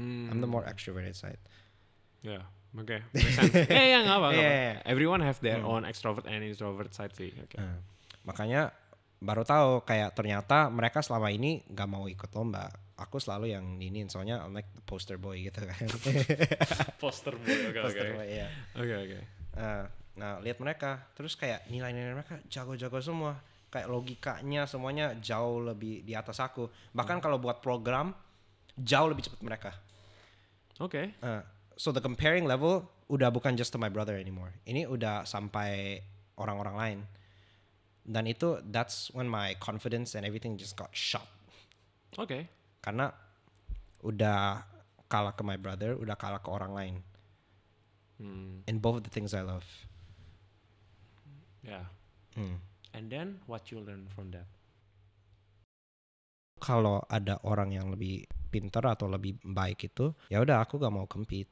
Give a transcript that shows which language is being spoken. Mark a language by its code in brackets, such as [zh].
[en] I'm the more extroverted side. [id] Ya, oke. [en] Make sense. [id] Nggak apa. [en] Everyone have their own extrovert and introvert side sih. [id] Makanya baru tahu kayak ternyata mereka selama ini gak mau ikut lomba. Aku selalu yang ninin, soalnya [en] I'm like the poster boy [id] gitu kan. [en] Poster boy, Poster boy, iya. [id] Oke. Nah lihat mereka, terus kayak nilai-nilai mereka jago-jago semua. Kayak logikanya semuanya jauh lebih di atas aku. Bahkan kalau buat program jauh lebih cepat mereka. Oke. [en] So the comparing level udah bukan just to my brother anymore. [id] Ini udah sampai orang-orang lain. [en] Dan itu that's when my confidence and everything just got shot. [id] Oke. Karena udah kalah ke [en] my brother, [id] udah kalah ke orang lain. [en] In both the things I love. Yeah. And then what you learn from that? [id] Kalau ada orang yang lebih pintar atau lebih baik itu, ya udah aku gak mau compete.